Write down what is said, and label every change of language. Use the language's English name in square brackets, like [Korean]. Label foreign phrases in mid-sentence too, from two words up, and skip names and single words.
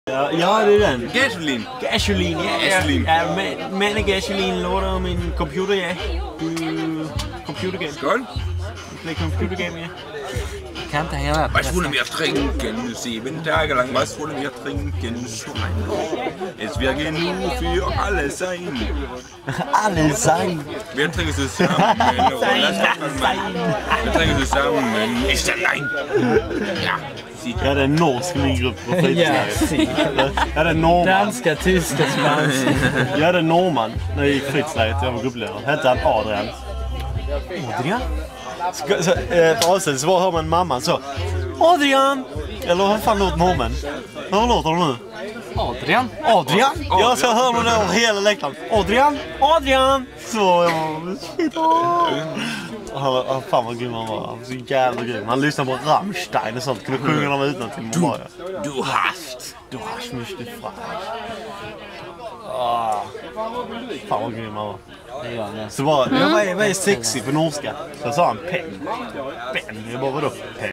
[Swedish] Ja, det är den. Gasoline. Gasoline, ja. Ja, Mand Gasoline låter om en computer, ja. [English] Computer game. [Swedish] Skål. [English] Play computer game, [Swedish] ja. Kan inte hela. [German] Was wollen wir trinken? 7 Tage lang, was wollen wir trinken? Es wird genug für alle sein. Alle sein. Wir trinken zusammen. Wir trinken zusammen. Ist allein. [Swedish] Ja. Jag hade en norsk i min grupp på fritidsläger. Jag hade en norrman. Danska, tyska, spanska. Jag hade en norrman när jag gick fritidsläger. Jag var gruppledare. Hette han Adrian. Adrian? På avstånd så hör man mamman så. Adrian! Eller hur fan låter norrmän? Hur låter de nu? Adrian? Adrian? Ja, så hör man det över hela läktaren. Adrian! Adrian! Så shit. Han fan vad grym han var. Han var så jävla grym. Han lyssnade på Rammstein och sånt. Kunde sjunga dem utantill. [German] Du hast mich gefragt. [Swedish] Fan vad grym han var. Så bara, vad är sexy på norska? Så sa han pen. Pen, jag bara vadå? Pen.